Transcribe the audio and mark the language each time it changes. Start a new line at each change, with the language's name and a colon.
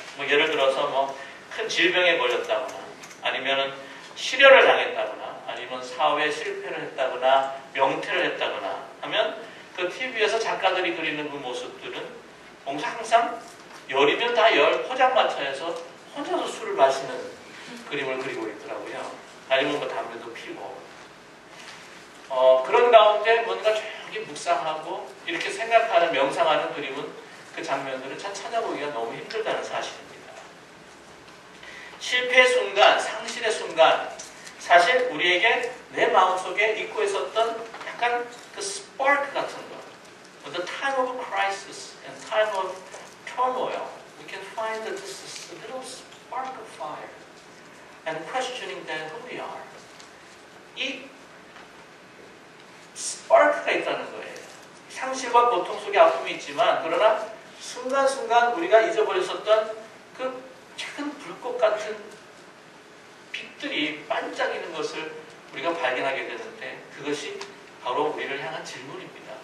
Korean: 뭐 예를 들어서 뭐 큰 질병에 걸렸다거나 아니면은 실연을 당했다거나 아니면 사회에 실패를 했다거나 명퇴를 했다거나 하면 그 TV에서 작가들이 그리는 그 모습들은 뭔가 항상 열이면 다 열 포장마차에서 혼자서 술을 마시는 그림을 그리고 있더라고요. 아니면 뭐 담배도 피고 그런 가운데 뭔가 조용히 묵상하고 이렇게 생각하는 명상하는 그림은 그 장면들은 참 찾아보기가 너무 힘들다는 사실입니다. 실패의 순간, 상실의 순간 사실 우리에게 내 마음속에 잊고 있었던 약간 그 스파크 같은 거
English: The time of crisis and time of turmoil we can find that this is a little spark of fire and questioning that who we are.
Korean: 이 스파크가 있다는 거예요. 상실과 고통 속에 아픔이 있지만 그러나 순간순간 우리가 잊어버렸었던 그 작은 불꽃 같은 빛들이 반짝이는 것을 우리가 발견하게 되는데 그것이 바로 우리를 향한 질문입니다.